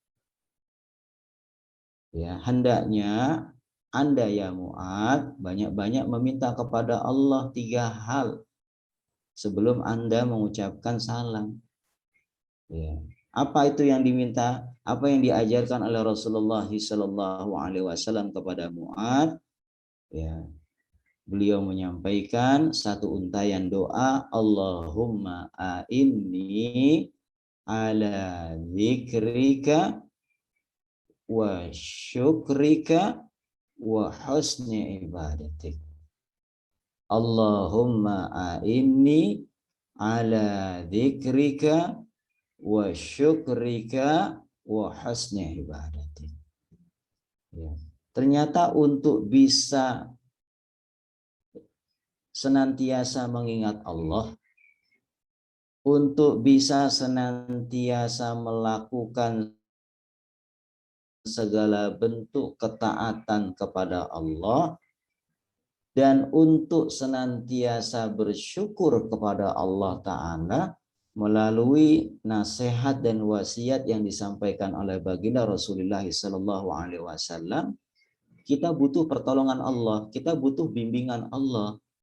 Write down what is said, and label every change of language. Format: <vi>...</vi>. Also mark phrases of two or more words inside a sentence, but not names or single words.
<id>Ya, hendaknya Anda ya Mu'adz banyak-banyak meminta kepada Allah 3 hal sebelum Anda mengucapkan salam. Ya. Apa itu yang diminta? Apa yang diajarkan oleh Rasulullah SAW kepada Mu'adz? Ya, beliau menyampaikan satu untayan doa,</id> <ar>اللهم أعني على ذكرك وشكرك وحسن عبادتك. اللهم أعني على ذكرك وشكرك وحسن عبادتك.</ar> <id>Ya. Ternyata untuk bisa senantiasa mengingat Allah, untuk bisa senantiasa melakukan segala bentuk ketaatan kepada Allah, dan untuk senantiasa bersyukur kepada Allah Ta'ala melalui nasihat dan wasiat yang disampaikan oleh baginda Rasulullah SAW, kita butuh pertolongan Allah, kita butuh bimbingan Allah.</id>